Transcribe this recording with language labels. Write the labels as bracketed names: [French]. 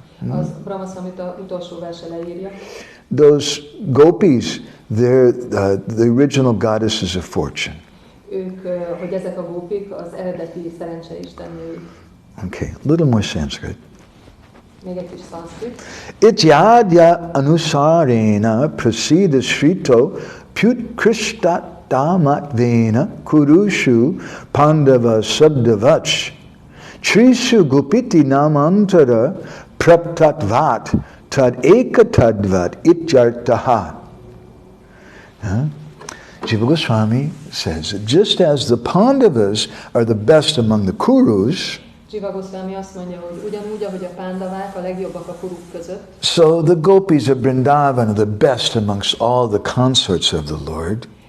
[Hungarian] az Brahma Samhita utolsó verse leírja. [English] Those gopis, they're the original goddesses of fortune. [Hungarian] Ők, hogy ezek a gópik az eredeti szerencseistennői. [English] Okay, a little more Sanskrit. [Hungarian] Még egy kis szanszkrit. [Sanskrit] Ityadya anusarena prasida shrito pyut krishtatamat kurushu pandava sabdavach trishu gupiti namantara praptatvat tad ekatadvat ityartaha. [English] Jiva Goswami says that just as the Pandavas are the best among the Kurus, [Hungarian] Jiva Goswami azt mondja, hogy ugyanúgy, ahogy a pándavák a legjobbak a kuruk között, [English] so the gopis of Vrindavan are the best amongst all the consorts of the Lord.